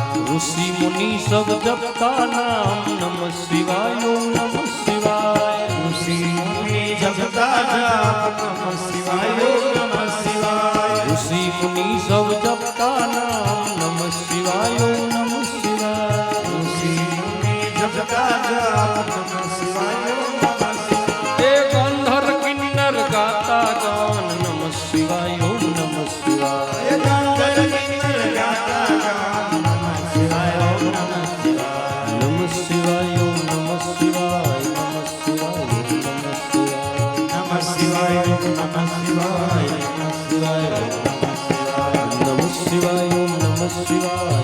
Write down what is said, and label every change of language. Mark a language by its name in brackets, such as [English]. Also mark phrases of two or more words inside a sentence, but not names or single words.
[Hindi] ऋषि मुनि सब जपता नाम [Sanskrit] नमः शिवाय ओम नमः शिवाय [Hindi] ऋषि मुनि जपता जाप [Sanskrit] नमः शिवाय ओम नमः शिवाय [Hindi] ऋषि मुनि सब जपता नाम [Sanskrit] नमः शिवाय ओम नमः शिवाय [Hindi] ऋषि मुनि जपता जाप [Sanskrit] नमः शिवाय ओम नमः शिवाय [Hindi] हे गंधर्व किन्नर गाता गान [Sanskrit] नमः शिवाय ओम नमः शिवाय [Hindi] हे गंधर्व किन्नर गाता गान [Sanskrit] नमः शिवाय ओम नमः शिवाय नमः शिवाय ओम नमः शिवाय नमः शिवाय ओम नमः शिवाय नमः शिवाय नमः शिवाय ओम नमः शिवाय